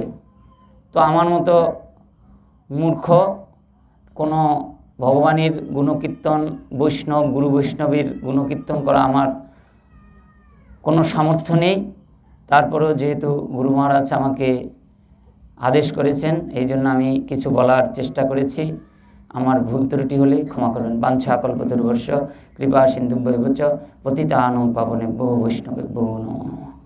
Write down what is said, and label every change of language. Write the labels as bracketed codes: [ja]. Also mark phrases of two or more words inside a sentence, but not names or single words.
[bn] তো আমার মতো মূর্খ কোনো ভগবানের গুণকীর্তন, গুরু বৈষ্ণবের গুণকীর্তন করা আমার কোনো সামর্থ্য নেই। তারপরেও যেহেতু গুরু মহারাজ আমাকে আদেশ করেছেন, এই জন্য আমি কিছু বলার চেষ্টা করেছি। আমার ভুল ত্রুটি হলে ক্ষমা করবেন। [sa] বাঞ্ছা কল্পতরুভ্যশ্চ কৃপা সিন্ধুভ্যেব চ পতিতানাং পাবনেভ্যো বৈষ্ণবেভ্যো নমো নমঃ।